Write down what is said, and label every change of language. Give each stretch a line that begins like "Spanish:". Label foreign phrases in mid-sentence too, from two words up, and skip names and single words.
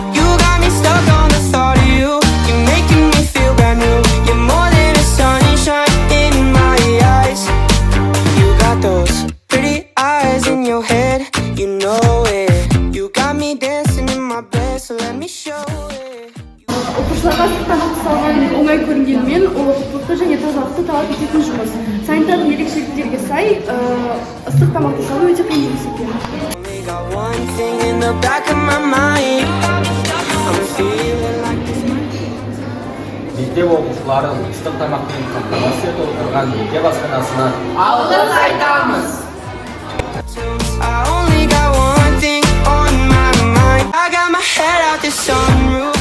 English: You got me stuck on the thought of you. You're making me feel brand new. You're more than a sunshine in my eyes. You got those pretty eyes in your head. You know it. You got me dancing in my bed, so let me show it.
Kazakh: Оқушыларға ыстықтан салған оңай көрінгенімен, ол ұқыптылықты және тазалықты талап ететін жұмыс. Санитарлық ерекшеліктерге сай, ыстық тамақты салу өте қиын жұмыс екен.
English: Only got one thing in the back of my mind. I'm feeling like this.
Kazakh: Мектеп оқушыларын ыстық тамақпен қамтамасыз етіп отырған мектеп асханасына алғыс айтамыз.
English: I only got one thing on my mind. I got my head out the sunroof.